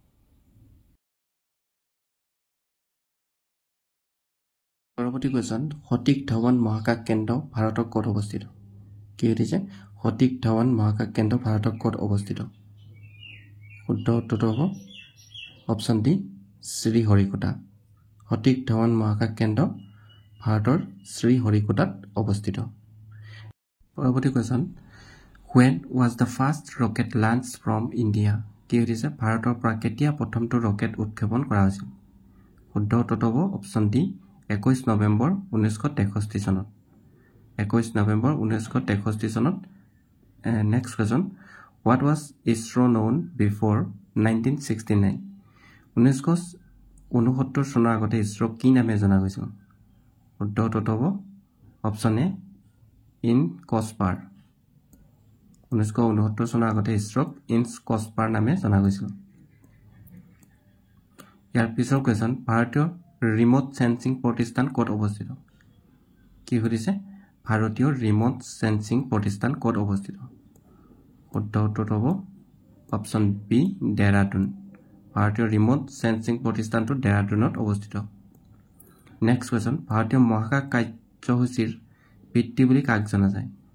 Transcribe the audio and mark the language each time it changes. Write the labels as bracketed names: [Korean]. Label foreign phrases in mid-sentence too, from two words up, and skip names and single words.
[Assamese] পৰৱৰ্তী কুৱেশ্যন সতীশ ধাৱান মহাকাশ কেন্দ্ৰ ভাৰতৰ ক'ত অৱস্থিত কি উঠিছে সতীশ ধাৱান মহাকাশ কেন্দ্ৰ ভাৰতৰ ক'ত অৱস্থিত শুদ্ধ উত্তৰটো হ'ব [English] option D [Assamese] শ্ৰীহৰিকোটা সতীশ ধাৱান মহাকাশ কেন্দ্ৰ ভাৰতৰ শ্ৰীহৰিকোটাত অৱস্থিত পৰৱৰ্তী কুৱেশ্যন [English] When was the first rocket launched from India? [Assamese] কি উঠিছে ভাৰতৰ পৰা কেতিয়া প্ৰথমটো ৰকেট উৎক্ষেপণ কৰা হৈছিল শুদ্ধ উত্তৰটো হ'ব [English] option D [Assamese] 21 নৱেম্বৰ 1963 চনত 21 নৱেম্বৰ 1963 চনত [English] next question What was ISRO known before 1969? [Assamese] 1969 চনৰ আগতে ইছৰো কি নামে জনা গৈছিল শুদ্ধ উত্তৰটো হ'ব [English] option A [Assamese] ইনকস্পাৰ 1969 চনৰ আগতে ইছৰোক ইনকস্পাৰ নামে জনা গৈছিল ইয়াৰ পিছৰ কুৱেশ্যন ভাৰতীয় [English] remote sensing [Assamese] প্ৰতিষ্ঠান ক'ত অৱস্থিত কি সুধিছে ভাৰতীয় [English] remote sensing [Assamese] প্ৰতিষ্ঠান ক'ত অৱস্থিত শুদ্ধ উত্তৰটো হ'ব [English] option B [Assamese] দেহৰাদুন ভাৰতীয় [English] remote sensing [Assamese] প্ৰতিষ্ঠানটো দেহৰাদুনত অৱস্থিত [English] next question [Assamese] ভাৰতীয় মহাকাশ কাৰ্যসূচীৰ পিতৃ বুলি কাক জনা যায়